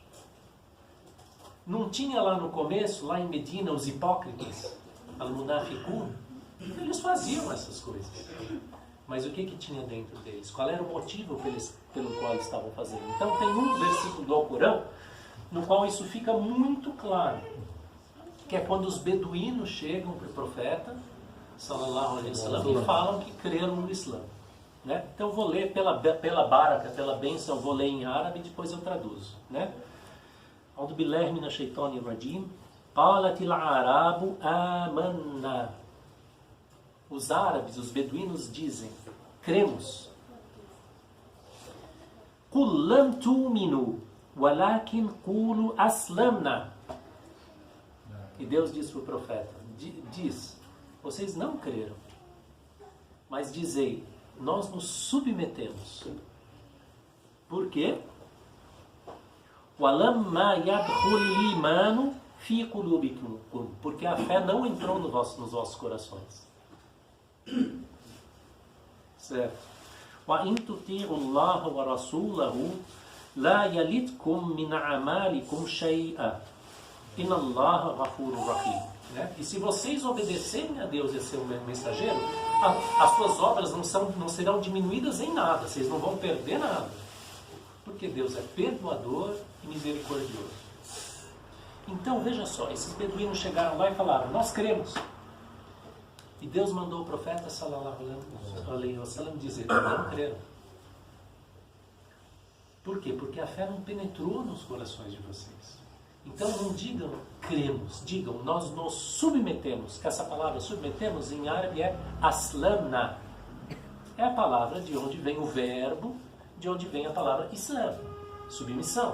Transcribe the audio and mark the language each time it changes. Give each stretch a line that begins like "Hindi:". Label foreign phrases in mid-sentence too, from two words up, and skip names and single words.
Portuguese: Não tinha lá no começo, lá em Medina, os hipócritas, al-munafiqun? Eles faziam essas coisas. Mas o que tinha dentro deles? Qual era o motivo pelo qual eles estavam fazendo? Então tem um versículo do Alcorão no qual isso fica muito claro. Que é quando os beduínos chegam para o profeta,
Arabic: صلى الله عليه وسلم,
Portuguese: e falam que creram no Islã. Né? Então eu vou ler pela baraka, pela bênção, eu vou ler em árabe e depois eu traduzo. Né?
Arabic: أعوذ بالله من الشيطان الرجيم. قالت الأعراب آمنا.
Portuguese: Os árabes, os beduínos dizem, cremos.
Arabic: قل لم تؤمنوا ولكن قولوا أسلمنا.
Portuguese: E Deus diz para o profeta, diz, vocês não creram, mas dizei, nós nos submetemos. Por quê?
Arabic: ولما يدخل الإيمان في قلوبكم,
Portuguese: porque a fé não entrou nos vossos corações. Certo?
Arabic: وإن تطيعوا الله ورسوله لا يلتكم من أعمالكم شيئا. إن الله غفور رحيم.
Portuguese: Né? E se vocês obedecerem a Deus e a seu mensageiro, as suas obras não serão diminuídas em nada, vocês não vão perder nada. Porque Deus é perdoador e misericordioso. Então veja só, esses beduínos chegaram lá e falaram, nós cremos. E Deus mandou o profeta
Arabic: صلى الله عليه وسلم
Portuguese: dizer, não creram. Por quê? Porque a fé não penetrou nos corações de vocês. Então não digam cremos, digam nós nos submetemos. Essa palavra submetemos em árabe é aslamna. É a palavra de onde vem o verbo, de onde vem a palavra Islam, submissão.